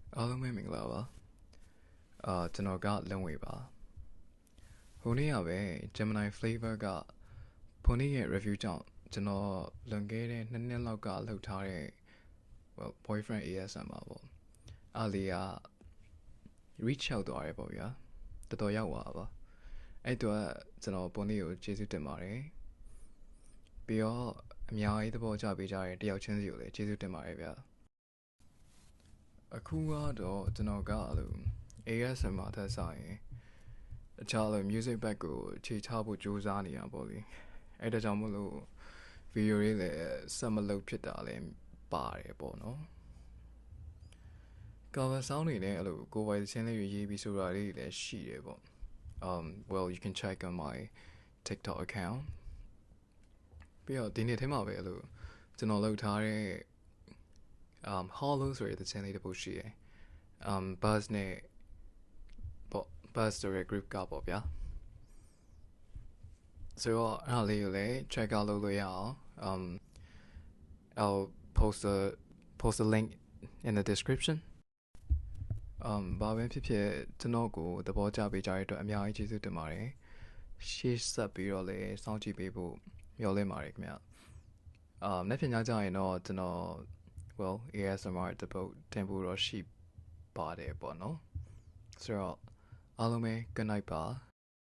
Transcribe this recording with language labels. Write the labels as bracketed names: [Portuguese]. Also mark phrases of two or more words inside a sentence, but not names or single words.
[Burmese] အားလုံးပဲမင်္ဂလာပါကျွန်တော်ကလုံဝေပါဟိုနေ့ကပဲ Gemini Flavor ကဖိုနီရဲ့ review ကြောင့်ကျွန်တော်လွန်ခဲ့တဲ့2နှစ်လောက်ကလှုပ်ထားတဲ့ [English] boyfriend ASMR [Burmese] ပေါ့အားလေးက [English] reach out [Burmese] သွားတယ်ပေါ့ဗျာတော်တော်ရောက်သွားပါအဲ့တော့ကျွန်တော်ဖိုနီကိုကျေးဇူးတင်ပါတယ်ပြီးတော့အများကြီးသဘောကျပေးကြတဲ့တယောက်ချင်းစီကိုလည်းကျေးဇူးတင်ပါတယ်ဗျာ အခုကတော့ကျွန်တော်ကASMR ထက်ဆိုင်ရင်အခြား [English] music bag [Burmese] ကိုခြေချဖို့ကြိုးစားနေတာပေါ့လေအဲ့ဒါကြောင့်မလို့ video လေးလည်းဆက်မလုပ်ဖြစ်တာလည်းပါတယ်ပေါ့နော် [English] cover sound [Burmese] တွေနဲ့အဲ့လိုကိုယ်ပိုင်သင်းလေးရေးပြီးဆိုတာလေးလည်းရှိတယ်ပေါ့ [English] well you can check on my TikTok account [Burmese] ပြီးတော့ဒီနေ့ထဲမှာပဲအဲ့လိုကျွန်တော်လုပ်ထားတဲ့hollow ဆိုတဲ့သင်းလေးတစ်ပုဒ်ရှိတယ်buzz နဲ့ပေါ့ buzz ဆိုတဲ့ group ကပေါ့ဗျာ ဆိုတော့အဲ့ဒါလေးကိုလည်း [English] check out [Burmese] လုပ်လို့ရအောင် [English] I'll post a link in the description [Burmese] ဘာပဲဖြစ်ဖြစ်ကျွန်တော်ကိုသဘောကျပေးကြတဲ့အတွက်အများကြီးကျေးဇူးတင်ပါတယ်ရှေ့ဆက်ပြီးတော့လည်းစောင့်ကြည့်ပေးဖို့မျှော်လင့်ပါတယ်ခင်ဗျနေ့ပြင်ညကြရင်တော့ကျွန်တော် well ASMR တပုတ်တင်ဖို့တော့ရှိပါတယ်ပေါ့နော်ဆိုတော့အားလုံးပဲ [English] good night [Burmese] ပါ